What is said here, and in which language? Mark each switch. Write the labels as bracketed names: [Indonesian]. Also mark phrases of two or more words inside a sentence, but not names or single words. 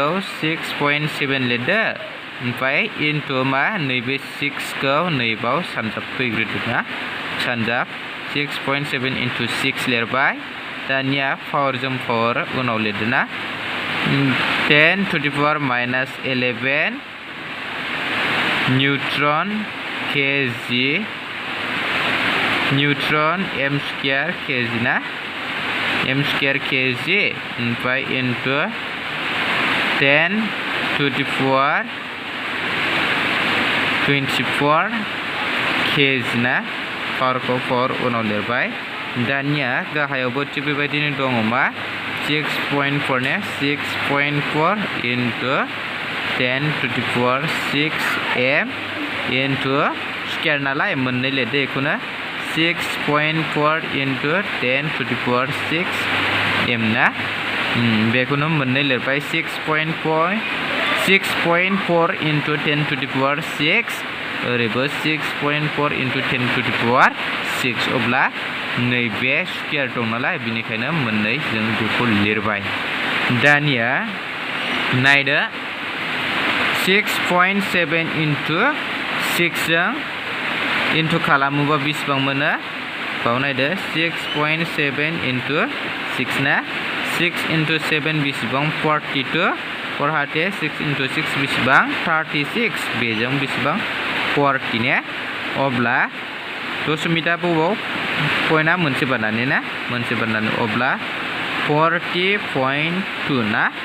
[Bodo] 6.7 लिरदो ओमफ्राय into मा नैबे 6 खौ नैबाव सानजाब फैग्रोदो ना सानजाब 6.7 into 6 लिरबाय दानिया पावर जों पावर उनाव लिरदो ना [English] 10 to the power minus 11 newton kg newton m square kg [Bodo] ना [English] m square kg ओमफ्राय into 10 to the power [Bodo] 24 kg ना पावरखौ पावर उनाव लिरबाय दानिया गाहायावबो थिग बेबायदिनो दङ मा 6.4 ने 6.4 into [English] 10 to the power 6 m into square [Bodo] नालाय मोननै लिरदो बेखौनो 6.4 into [English] 10 to the power 6 m [Bodo] ना बेखौनो मोननै लिरबाय 6.4 [English] into 10 to the power 6 [Bodo] ओरैबो [English] 6.4 into 10 to the power 6 [Bodo] अब्ला नैबे स्क्वायर दं नालाय बिनिखायनो मोननै जों बेखौ लिरबाय दानिया नायदो 6.7 into 6 जों into खालामोबा बेसेबां मोनो बाव नायदो 6.7 into 6 ना 6 into 7 बेसेबां 42 4 6 into 6 बेसेबां 36 बेजों बेसेबां 40 ने अब्ला दशमिकआ बबाव पइन्टआ मोनसे बारनानै ना मोनसे बारनानै अब्ला 40.2 ना